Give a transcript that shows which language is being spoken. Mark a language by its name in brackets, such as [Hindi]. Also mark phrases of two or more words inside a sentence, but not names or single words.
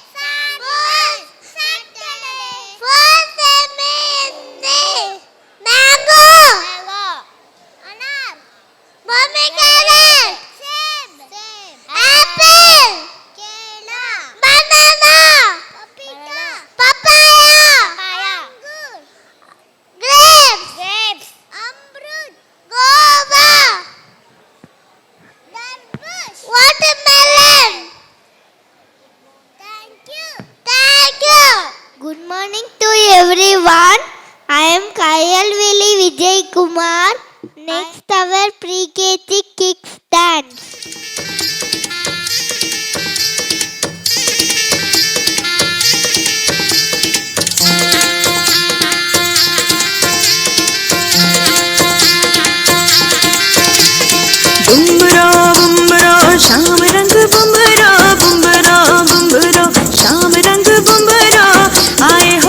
[English] Fourth Monday, mango, anar, pomegranate, apple, banana, papaya, grapes, amrut, guava, watermelon. Thank you. Good morning to everyone. I am Kayalvili Vijay Kumar. Next our pre-KG kickstands. [Hindi] बुम्बरा बुम्बरा शाम रंग बुम्बरा बुम्बरा बुम्बरा शाम रंग बुम्बरा आए हो